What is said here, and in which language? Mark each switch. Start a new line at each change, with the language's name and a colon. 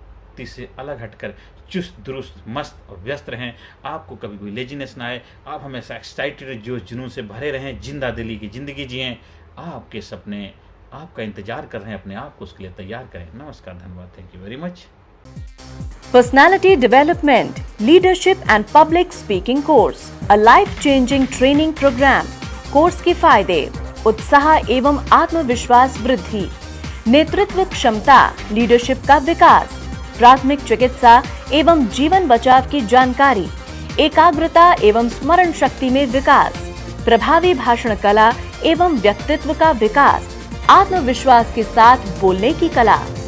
Hindi: व्यक्ति से अलग हटकर चुस्त दुरुस्त मस्त और व्यस्त रहें। आपको कभी कोई लेजीनेस ना आए, आप हमेशा एक्साइटेड जोश जुनून से भरे रहें, जिंदा दिली की ज़िंदगी जिएँ। आपके सपने आपका इंतजार कर रहे हैं, अपने आप को उसके लिए तैयार करें। नमस्कार, धन्यवाद,
English: Thank you very much. Personality Development, Leadership and Public Speaking Course, a life-changing training program.
Hindi: Course के फायदे: उत्साह एवं आत्मविश्वास वृद्धि, नेतृत्व क्षमता, लीडरशिप का विकास, प्राथमिक चिकित्सा एवं जीवन बचाव की जानकारी, एकाग्रता एवं स्मरण शक्ति में विकास, प्रभावी भाषण कला एवं व्यक्तित्व का विकास, आत्मविश्वास के साथ बोलने की कला,